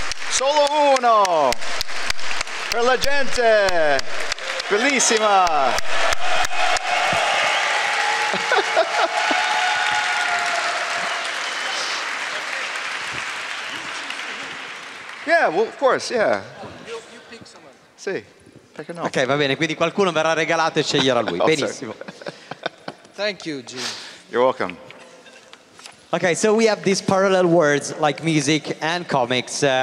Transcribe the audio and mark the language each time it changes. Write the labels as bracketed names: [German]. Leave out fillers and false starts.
[Italian] Solo uno per la gente, bellissima. [English] Yeah, well, of course, yeah. You pick someone. [Italian] Sì, perché no? Ok, va bene, quindi qualcuno verrà regalato e sceglierà lui. Benissimo. [English] Thank you, Jim. You're welcome. Okay, so we have these parallel words like music and comics.